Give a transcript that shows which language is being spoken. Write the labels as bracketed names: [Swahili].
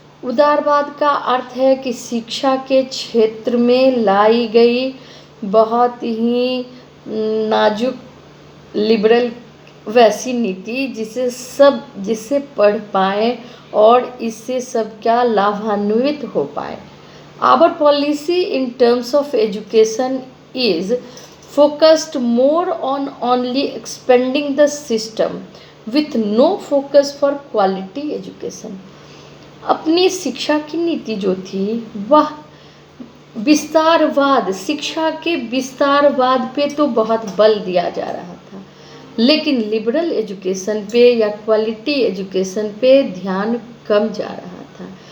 [Hindi] उदारवाद का अर्थ है कि शिक्षा के क्षेत्र में लाई गई बहुत ही नाजुक लिबरल वैसी नीति जिससे पढ़ पाएँ और इससे सब क्या लाभान्वित हो पाए। [English] Our policy in terms of education is focused more on only expanding the system with no focus for quality education। [Hindi] अपनी शिक्षा की नीति जो थी वह विस्तारवाद, शिक्षा के विस्तारवाद पे तो बहुत बल दिया जा रहा था, लेकिन लिबरल एजुकेशन पे या क्वालिटी एजुकेशन पे ध्यान कम जा रहा था।